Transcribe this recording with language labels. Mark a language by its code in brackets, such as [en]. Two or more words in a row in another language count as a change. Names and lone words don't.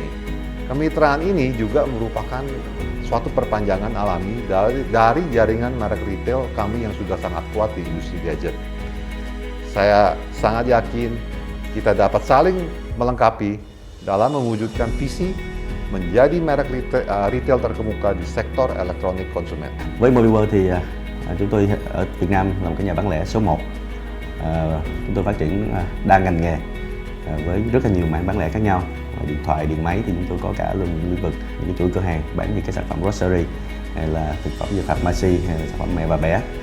[id] Kemitraan ini juga merupakan suatu perpanjangan alami dari jaringan merek retail kami yang sudah sangat kuat di industri gadget. Saya sangat yakin kita dapat saling melengkapi dalam mewujudkan visi menjadi merek retail terkemuka di sektor elektronik konsumen. [vi] Với Mobile World thì chúng tôi ở Việt Nam là một cái nhà bán lẻ số 1. Chúng tôi phát triển đa ngành nghề với rất là nhiều mảng bán lẻ khác nhau. Điện thoại, điện máy thì chúng tôi có cả luôn lĩnh vực những cái chuỗi cửa hàng bán những cái sản phẩm grocery hay là thực phẩm như pharmacy hay là sản phẩm mẹ và bé.